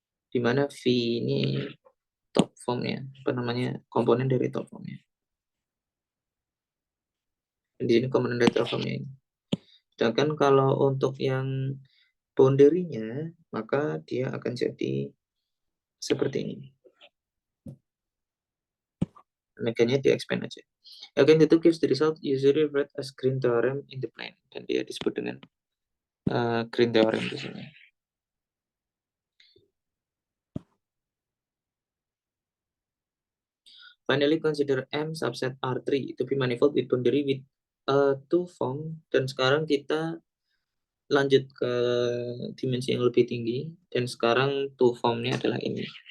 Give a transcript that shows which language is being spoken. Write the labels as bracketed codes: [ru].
[id] Di mana V ini top formnya, apa namanya, komponen dari top formnya. Dan di sini komponen dari top formnya ini. Sedangkan kalau untuk yang boundary-nya, maka dia akan jadi seperti ini. Makanya di-expand aja. [en] Again, the two gives the result usually read as Green theorem in the plane. [id] Dan dia disebut dengan Green theorem di sini. [en] Finally, consider M subset R3 to be manifold with boundary with two form. [id] Dan sekarang kita lanjut ke dimensi yang lebih tinggi. Dan sekarang two formnya adalah ini.